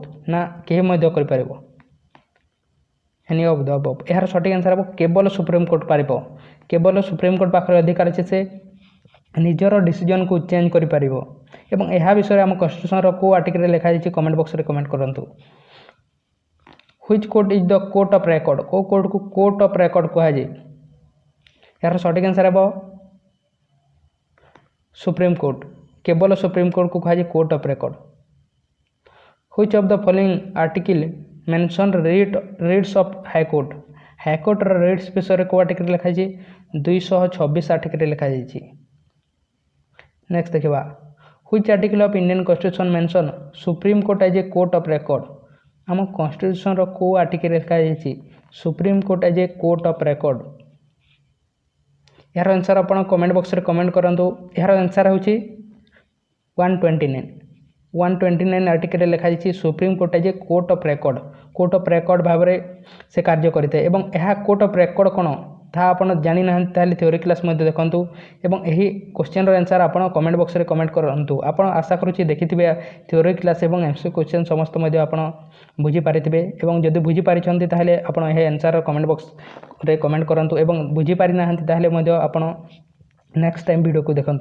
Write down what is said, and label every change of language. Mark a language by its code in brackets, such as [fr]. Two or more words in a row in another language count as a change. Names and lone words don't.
[or] ନା କେହି ମଧ୍ୟ କରିପାରିବ? [en] any of the above. [or] ଏହାର ସଠିକ୍ ଆନ୍ସର ହେବ କେବଳ ସୁପ୍ରିମକୋର୍ଟ ପାରିବ। କେବଳ ସୁପ୍ରିମକୋର୍ଟ ପାଖରେ ଅଧିକାର ଅଛି, ସେ ନିଜର ଡିସିଜନକୁ ଚେଞ୍ଜ କରିପାରିବ। ଏବଂ ଏହା ବିଷୟରେ ଆମ କନଷ୍ଟିଟ୍ୟୁସନର କେଉଁ ଆର୍ଟିକଲରେ ଲେଖାଯାଇଛି? କମେଣ୍ଟ ବକ୍ସରେ କମେଣ୍ଟ କରନ୍ତୁ। [en] Which court is the court of record? [or] କେଉଁ କୋର୍ଟକୁ [en] court of record [or] କୁହାଯାଏ? ଏହାର ସଠିକ୍ ଆନ୍ସର ହେବ ସୁପ୍ରିମକୋର୍ଟ। କେବଳ ସୁପ୍ରିମକୋର୍ଟକୁ କୁହାଯାଏ [en] court of record. Which of the following article mention rights of ହାଇକୋର୍ଟ? [or] ହାଇକୋର୍ଟର ରିଟ୍ସ ବିଷୟରେ କେଉଁ ଆର୍ଟିକଲରେ ଲେଖାଯାଇଛି? 226 ଆର୍ଟିକଲରେ ଲେଖାଯାଇଛି। ନେକ୍ସଟ ଦେଖିବା, [en] Which article of Indian Constitution mention Supreme Court as a court of record? [or] ଆମ କନଷ୍ଟିଟ୍ୟୁସନର କେଉଁ ଆର୍ଟିକଲରେ ଲେଖାଯାଇଛି ସୁପ୍ରିମକୋର୍ଟ [en] as a court of record? [or] ଏହାର ଆନ୍ସର ଆପଣ କମେଣ୍ଟ ବକ୍ସରେ କମେଣ୍ଟ କରନ୍ତୁ। ଏହାର ଆନ୍ସର ହେଉଛି 129 ଆର୍ଟିକଲରେ ଲେଖାଯାଇଛି ସୁପ୍ରିମକୋର୍ଟ [en] as a court of record। court of record [or] ଭାବରେ ସେ କାର୍ଯ୍ୟ କରିଥାଏ। ଏବଂ ଏହା [en] court of record [or] କ'ଣ ତାହା ଆପଣ ଜାଣିନାହାନ୍ତି ତାହେଲେ [en] theory class [or] ମଧ୍ୟ ଦେଖନ୍ତୁ ଏବଂ ଏହି କ୍ୱେଶ୍ଚନର ଆନ୍ସର ଆପଣ କମେଣ୍ଟ ବକ୍ସରେ କମେଣ୍ଟ କରନ୍ତୁ। ଆପଣ ଆଶା କରୁଛି ଦେଖିଥିବେ [en] theory class [or] ଏବଂ [en] MCQ question [or] ସମସ୍ତ ମଧ୍ୟ ଆପଣ ବୁଝିପାରିଥିବେ ଏବଂ ଯଦି ବୁଝିପାରିଛନ୍ତି ତାହେଲେ ଆପଣ ଏହି ଆନ୍ସର କମେଣ୍ଟ ବକ୍ସରେ କମେଣ୍ଟ କରନ୍ତୁ ଏବଂ ବୁଝିପାରିନାହାନ୍ତି ତାହେଲେ ମଧ୍ୟ ଆପଣ [en] next time [or] ଭିଡ଼ିଓକୁ ଦେଖନ୍ତୁ।